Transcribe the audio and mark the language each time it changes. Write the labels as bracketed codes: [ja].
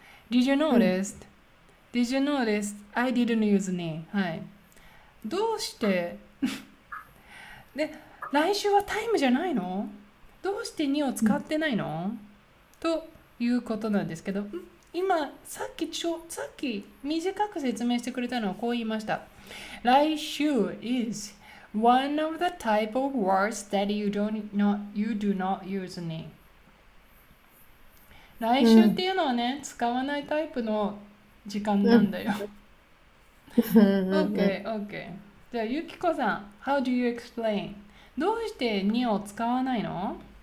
[en] Did you notice?、Did you notice? I didn't use に。はい。 [ja] どうしてで、来週はタイムじゃないの？どうして2を使ってないの？ということなんですけど、今、さっき短く説明してくれたのはこう言いました。 [en] 来週 is one of the type of words that you do not use に。 [ja] 来週っていうのはね、使わないタイプの時間なんだよ。 [en] OK。じゃあ、ゆきこさん、How do you explain? [ja] どうして2を使わないの